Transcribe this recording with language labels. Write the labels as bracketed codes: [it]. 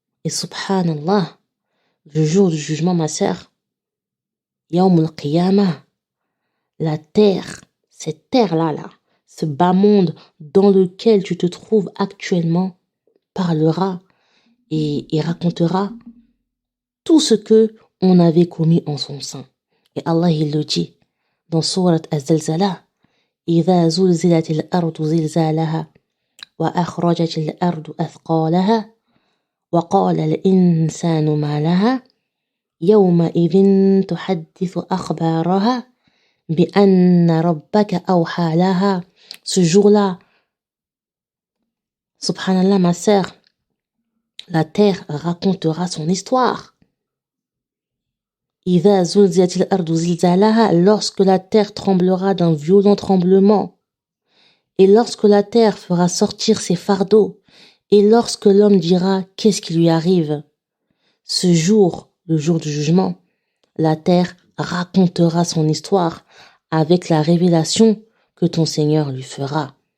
[fr] Et subhanallah, le jour du jugement, ma sœur, Yawm al-Qiyamah, la terre, cette terre-là, ce bas monde dans lequel tu te trouves actuellement, parlera et racontera tout ce que on avait commis en son sein. Et Allah, il le dit dans Sourate Az-Zalzalah, [ar] إذا زلزلت الأرض زلزالها وأخرجت الأرض أثقالها وقال الإنسان ما لها يومئذ تحدث أخبارها بأن ربك أوحى لها. [fr] Ce jour-là, subhanallah, ma sœur, la terre racontera son histoire. [ar] إذا زلزلت الأرض زلزالها, [fr] lorsque la terre tremblera d'un violent tremblement, et lorsque la terre fera sortir ses fardeaux, et lorsque l'homme dira qu'est-ce qui lui arrive, ce jour, le jour du jugement, la terre racontera son histoire avec la révélation que ton Seigneur lui fera.